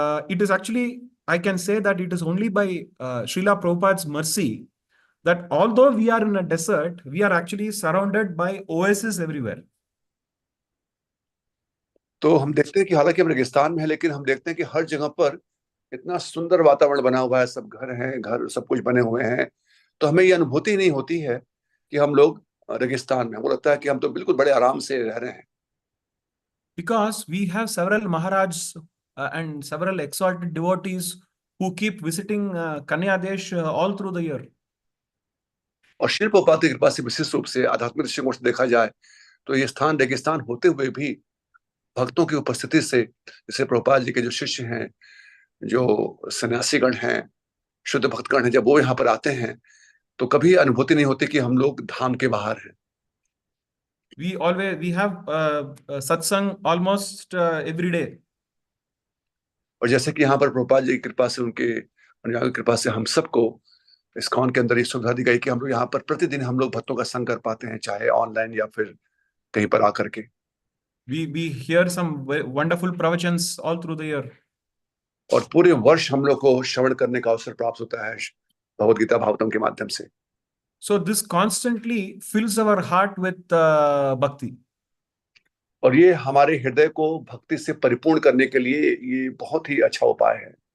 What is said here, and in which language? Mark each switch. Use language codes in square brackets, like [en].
[en] It is actually, I can say that it is only by Srila Prabhupada's mercy that although we are in a desert, we are actually surrounded by oases everywhere. [hi] तो हम देखते हैं कि हालांकि हम रेगिस्तान में हैं, लेकिन हम देखते हैं कि हर जगह पर इतना सुंदर वातावरण बना हुआ है, सब घर हैं, घर सब कुछ बने हुए हैं। तो हमें ये अनुभूति नहीं होती है कि हम लोग रेगिस्तान में, वो लगता है कि हम तो बिल्कुल बड़े आराम से रह रहे हैं। [en] Because we have several Maharajs and several exalted devotees who keep visiting Kanyadesh all through the year. [hi] और श्री प्रभुपाद की कृपा से विशेष रूप से आध्यात्मिक दृष्टिकोण से देखा जाए तो ये स्थान रेगिस्तान होते हुए भी भक्तों की उपस्थिति से, जैसे प्रभुपाद जी के जो शिष्य हैं जो सन्यासीगण हैं, शुद्ध भक्तगण हैं, जब वो यहाँ पर आते हैं तो कभी अनुभूति नहीं होती कि हम लोग धाम के बाहर हैं। [en] We have satsang almost every day. [hi] और जैसे कि यहाँ पर प्रभुपाद जी की कृपा से, उनके अनुयायियों की कृपा से हम सबको इस्कॉन के अंदर ये सुविधा दी गई कि हम लोग यहाँ पर प्रतिदिन हम लोग भक्तों का संग कर पाते हैं, चाहे ऑनलाइन या फिर कहीं पर आकर के। [en] We hear some wonderful pravachans all through the year. [hi] और पूरे वर्ष हम लोग को श्रवण करने का अवसर प्राप्त होता है भगवद गीता भागवतम के माध्यम से। [en] So this constantly fills our heart with bhakti. [hi] और ये हमारे हृदय को भक्ति से परिपूर्ण करने के लिए ये बहुत ही अच्छा उपाय है।